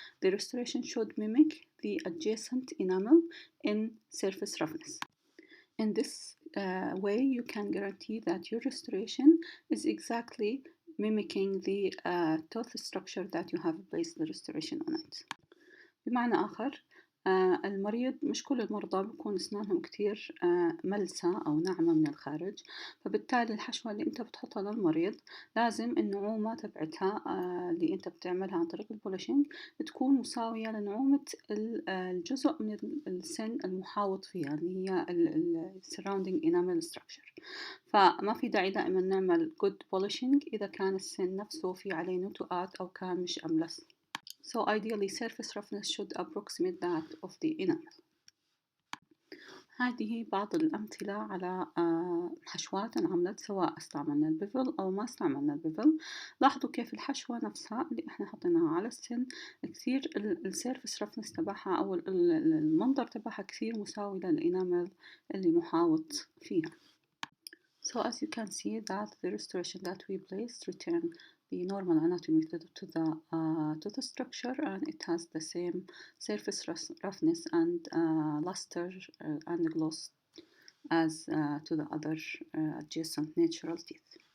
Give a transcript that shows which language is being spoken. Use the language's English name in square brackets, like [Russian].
[English] The restoration should mimic the adjacent enamel in surface roughness. In this way, you can guarantee that your restoration is exactly mimicking the tooth structure that you have placed the restoration on it. [Arabic] بمعنى آخر، المريض، مش كل المرضى بيكون أسنانهم كتير ملسة أو ناعمة من الخارج، فبالتالي الحشوة اللي أنت بتحطها للمريض لازم النعومة تبعتها اللي أنت بتعملها عن طريق البولشنج تكون مساوية لنعومة الجزء من السن المحاوط فيها اللي هي [English] surrounding enamel structure. [Arabic] فما في داعي دائما نعمل [English] good polishing [Arabic] إذا كان السن نفسه في عليه نتوءات أو كان مش أملس. [English] So ideally, surface roughness should approximate that of the enamel. [Arabic] هذه بعض الأمثلة على حشوات انعملت سواء استعملنا البيفل أو ما استعملنا البيفل. لاحظوا كيف الحشوة نفسها اللي احنا حطيناها على السن كثير السيرفس رفنس تبعها أو المنظر تبعها كثير مساوي للإنامل اللي محاوط فيها. [English] So as you can see that the restoration that we placed return the normal anatomy to the structure, and it has the same surface roughness and luster and gloss as to the other adjacent natural teeth.